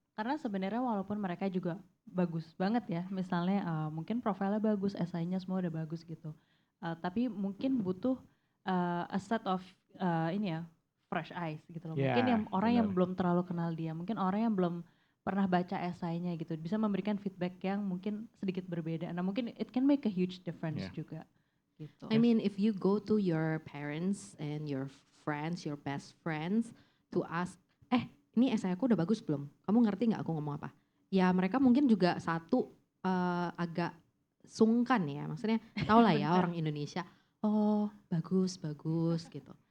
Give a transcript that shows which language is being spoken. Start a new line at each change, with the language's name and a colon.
Indonesian: Karena sebenarnya walaupun mereka juga bagus banget ya, misalnya mungkin profilnya bagus, esainya semua udah bagus gitu. Tapi mungkin butuh
English: a set of
Indonesian: ini ya,
English: fresh eyes
Indonesian: gitu loh. Ya, Mungkin yang orang yang benar. belum terlalu kenal dia, mungkin orang yang belum pernah baca esainya gitu, bisa memberikan feedback yang mungkin sedikit berbeda. Nah mungkin
English: it can make a huge difference Yeah.
Indonesian: juga. Gitu.
English: I mean if you go to your parents and your friends, your best friends to ask,
Indonesian: ini essay aku udah bagus belum? Kamu ngerti nggak aku ngomong apa? Ya mereka mungkin juga satu agak sungkan ya, maksudnya tau lah ya orang Indonesia, oh bagus gitu.